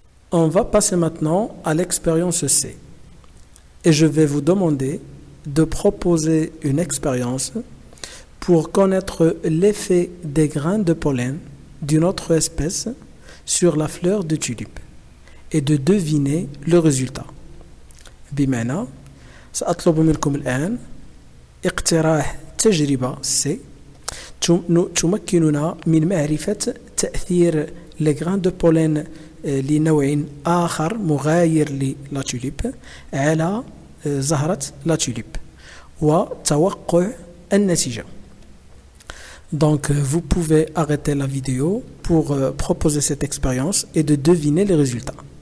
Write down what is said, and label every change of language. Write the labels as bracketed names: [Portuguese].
[French] On va passer maintenant à l'expérience C. Et je vais vous demander de proposer une expérience pour connaître l'effet des grains de pollen d'une autre espèce sur la fleur de tulipe et de deviner le résultat. [Arabic] بمعنى سأطلب منكم الآن اقتراح تجربة C تمكننا من معرفة تأثير [French] les grains de pollen [Arabic] لنوع آخر مغاير للا توليب على زهرة لا توليب وتوقع النتيجة. [French] Donc, vous pouvez arrêter la vidéo pour proposer cette expérience et de deviner les résultats.